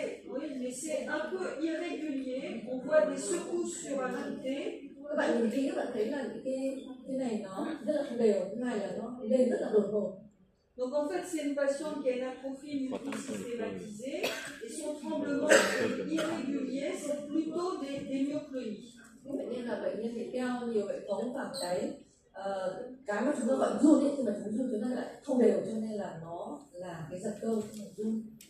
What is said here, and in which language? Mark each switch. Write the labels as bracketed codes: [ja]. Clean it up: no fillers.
[fr] Oui, mais c'est un peu irrégulier. On voit des secousses surajoutées. [vi] Các bạn nhìn kỹ, các bạn thấy là cái này nó rất là không đều, cái này là nó lên rất là đột ngột. [fr] Donc en fait, c'est une patiente qui a une atrophie multisystématisée et son tremblement est irrégulier, c'est plutôt des myoclonies. [vi] Bệnh nhân là bệnh nhân bị teo nhiều bệnh tống và cái mà chúng ta gọi run ấy, nhưng mà chúng ta lại không đều, cho nên là nó là cái giật cơ run.